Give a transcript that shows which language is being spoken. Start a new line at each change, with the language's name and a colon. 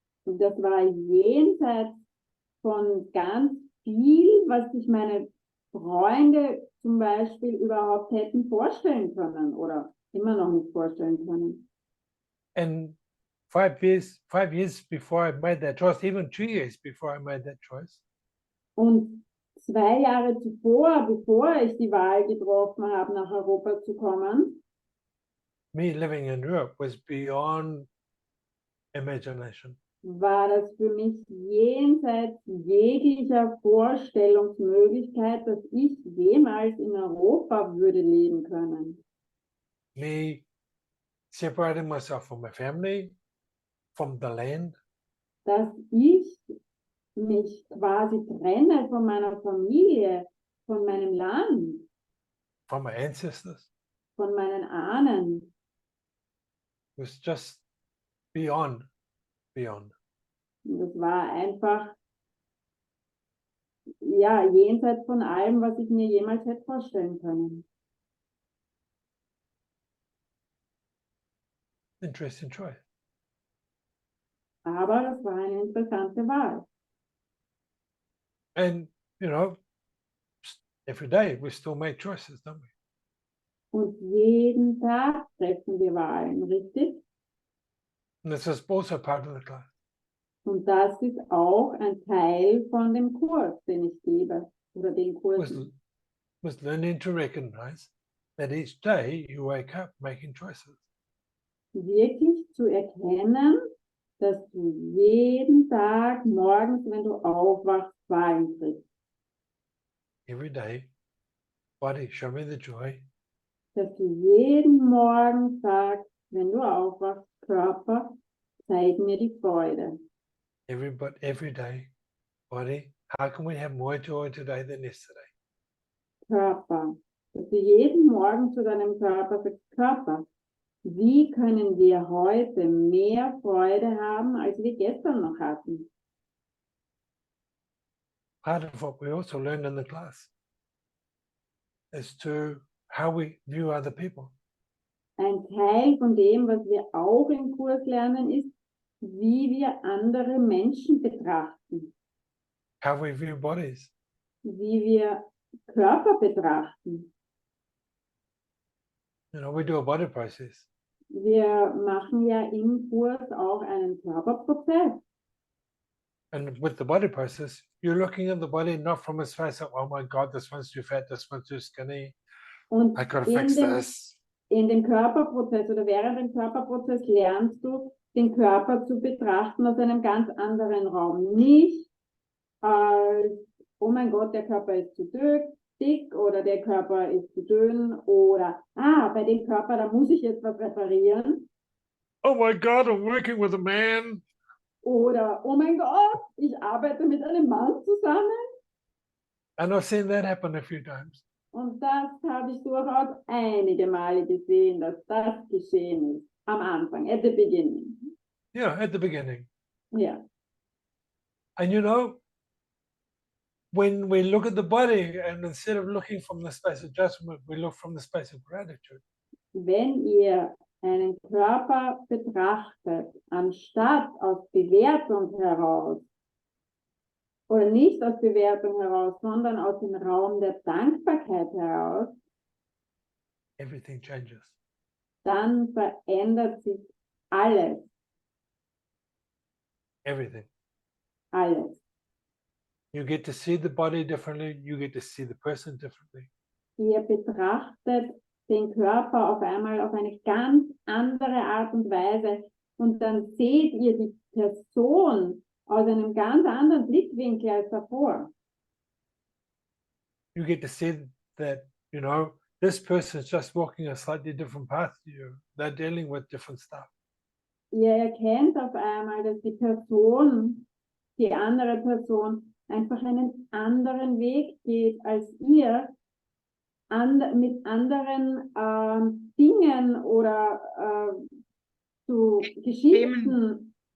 German: und das war jenseits von ganz viel, was sich meine Freunde zum Beispiel überhaupt hätten vorstellen können oder immer noch nicht vorstellen können.
English: And 5 years before I made that choice, even 2 years before I made that choice,
German: Und 2 Jahre zuvor, bevor ich die Wahl getroffen habe, nach Europa zu kommen,
English: me living in Europe was beyond imagination.
German: war das für mich jenseits jeglicher Vorstellungsmöglichkeit, dass ich jemals in Europa würde leben können.
English: Me separating myself from my family, from the land,
German: Dass ich mich quasi trenne von meiner Familie, von meinem Land,
English: from my ancestors,
German: von meinen Ahnen.
English: was just beyond.
German: Und das war einfach, ja, jenseits von allem, was ich mir jemals hätte vorstellen können.
English: Interesting choice.
German: Aber das war eine interessante Wahl.
English: And, every day we still make choices, don't we?
German: Und jeden Tag treffen wir Wahlen, richtig?
English: And this is also part of the class.
German: Und das ist auch ein Teil von dem Kurs, den ich gebe. Oder den Kurs.
English: Was learning to recognize that each day you wake up making choices.
German: Wirklich zu erkennen, dass du jeden Tag morgens, wenn du aufwachst, Wahlen triffst.
English: Every day, body, show me the joy.
German: Dass du jeden Morgen sagst, wenn du aufwachst, Körper, zeig mir die Freude.
English: Every day, body, how can we have more joy today than yesterday?
German: Körper, dass du jeden Morgen zu deinem Körper sagst, Körper, wie können wir heute mehr Freude haben, als wir gestern noch hatten?
English: Part of what we also learned in the class is to how we view other people.
German: Ein Teil von dem, was wir auch im Kurs lernen, ist, wie wir andere Menschen betrachten,
English: How we view bodies.
German: wie wir Körper betrachten.
English: You know, we do a body process.
German: Wir machen ja im Kurs auch einen Körperprozess.
English: And with the body process, you're looking at the body not from its face of, oh my God, this one's too fat, this one's too skinny.
German: Und
English: I gotta fix this.
German: in dem Körperprozess oder während dem Körperprozess lernst du, den Körper zu betrachten aus einem ganz anderen Raum. Nicht als, oh mein Gott, der Körper ist zu dick oder der Körper ist zu dünn oder, bei dem Körper, da muss ich jetzt was reparieren.
English: Oh my God, I'm working with a man.
German: Oder, oh mein Gott, ich arbeite mit einem Mann zusammen.
English: And I've seen that happen a few times.
German: Und das habe ich durchaus einige Male gesehen, dass das geschehen ist. Am Anfang,
English: at the beginning. Yeah, at the beginning.
German: Ja.
English: And you know, when we look at the body and instead of looking from the space of judgment, we look from the space of gratitude.
German: Wenn ihr einen Körper betrachtet, anstatt aus Bewertung heraus, oder nicht aus Bewertung heraus, sondern aus dem Raum der Dankbarkeit heraus,
English: Everything changes.
German: dann verändert sich alles.
English: Everything.
German: Alles.
English: You get to see the body differently. You get to see the person differently.
German: Ihr betrachtet den Körper auf einmal auf eine ganz andere Art und Weise und dann seht ihr die Person aus einem ganz anderen Blickwinkel als davor.
English: You get to see that, you know, this person is just walking a slightly different path to you. They're dealing with different stuff.
German: Ihr erkennt auf einmal, dass die Person, die andere Person, einfach einen anderen Weg geht als ihr, mit anderen Dingen oder zu Geschichten,